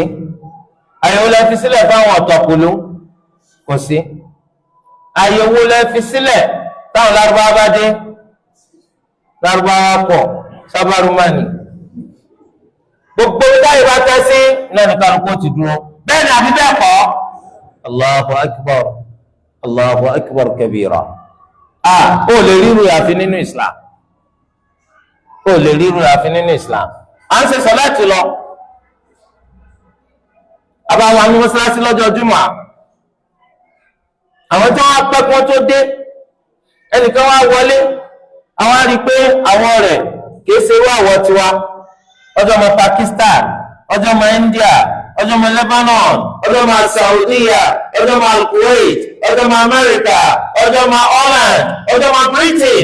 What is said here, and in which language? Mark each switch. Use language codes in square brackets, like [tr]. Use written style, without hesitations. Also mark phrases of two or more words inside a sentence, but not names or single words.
[yo] àyẹ̀wò lẹ fi sílẹ̀ fáwọn ọ̀tọ̀kùlú, kò sí. àyẹ̀wò lẹ fi sílẹ̀ táwọn lárúbáwá bá dé, lárúbáwá pọ̀ sábàrúmánì, gbogbo táyì bá tẹ́ sí náà ní kálukú ti dúró. bẹ́ẹ̀ ni àbí bẹ́ẹ̀ kọ́? [ar] الله أكبر، الله أكبر كبيرا. [yo] ó lè ríru àfi nínú Islam, ó lè ríru àfi nínú Islam. à ń ṣe sọ̀láàtì lọ, àbáwọn àmì mọ́sálásí lọ́jọ́ Jímọ̀, àwọn tí wọ́n pẹ́ kí wọ́n tó dé, ẹnìkan wá wọlé, àwọn á rí i pé àwọn rẹ̀ kìí ṣe irú àwọ̀ tiwa, ọjọ́ ọmọ Pakistan, ọjọ́ ọmọ India, ọjọ́ ọmọ Lebanon, ọjọ́ ọmọ Saudiya, ọjọ́ ọmọ Kuwait, ọjọ́ ọmọ America, ọjọ́ ọmọ Holland, ọjọ́ ọmọ Britain.